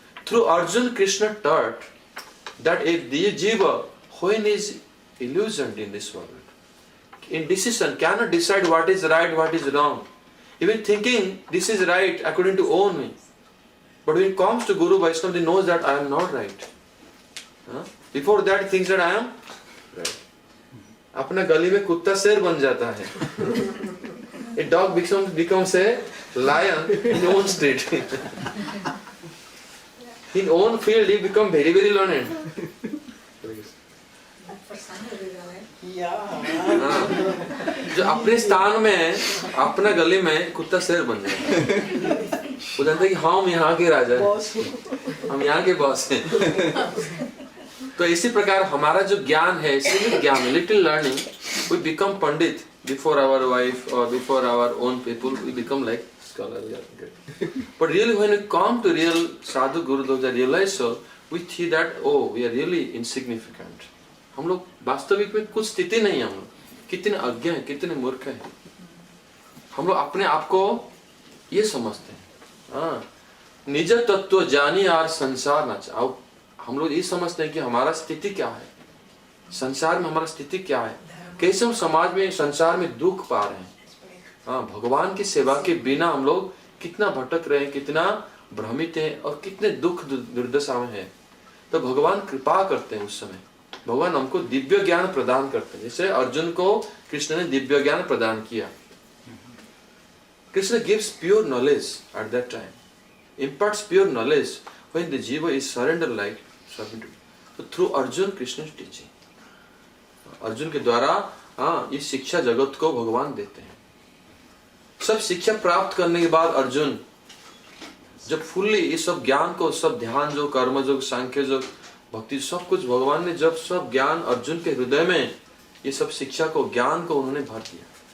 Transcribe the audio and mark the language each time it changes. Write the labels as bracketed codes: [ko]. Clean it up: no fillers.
[en] Through Arjuna, Krishna taught that if the jiva, when is illusioned in this world, indecision, cannot decide what is right, what is wrong. Even thinking this is right according to own me. But when it comes to Guru Vaishnava, he knows that I am not right. Before that, he thinks that I am right. [hi] अपना गली में कुत्ता शेर बन जाता है. [en] A dog becomes a lion in own street. In own field, he become very, very learned. [hi] जो अपने स्थान में, अपना गली में कुत्ता शेर बन जाता है. वो जानता है कि हम यहाँ के राजा हैं, हम यहाँ के बॉस हैं. तो इसी प्रकार हमारा जो ज्ञान है, सिविल ज्ञान, [en] Little learning, we become pandit before our wife or before our own people. We become like scholar. But really, when we come to real sadhu guru, those are realized so, we see that oh, we are really insignificant. [hi] हम लोग वास्तविक में कुछ स्थिति नहीं है. हम लोग कितने अज्ञ हैं, कितने मूर्ख हैं. हम लोग अपने आप को ये समझते हैं. हाँ, निज तत्व जानी और संसार न चाहो. हम लोग ये समझते हैं कि हमारा स्थिति क्या है, संसार में हमारा स्थिति क्या है, कैसे हम समाज में संसार में दुख पा रहे हैं. हाँ, भगवान की सेवा के बिना हम लोग कितना भटक रहे हैं, कितना भ्रमित हैं और कितने दुख दुर्दशा में हैं. तो भगवान कृपा करते हैं. उस समय भगवान हमको दिव्य ज्ञान प्रदान करते हैं. जैसे अर्जुन को कृष्ण ने दिव्य ज्ञान प्रदान किया. [en] Krishna gives pure knowledge at that time, imparts pure knowledge when the jiva is surrender like submitted. So through Arjun, Krishna is teaching. [hi] Arjun के द्वारा हाँ, इस शिक्षा जगत को भगवान देते हैं. सब शिक्षा प्राप्त करने के बाद अर्जुन जब फुल्ली इस सब ज्ञान को, सब ध्यान जो, कर्म जो, सांख्य जो, भक्ति, सब कुछ भगवान ने जब सब ज्ञान अर्जुन के हृदय में ये सब शिक्षा को, ज्ञान को उन्होंने भर दिया.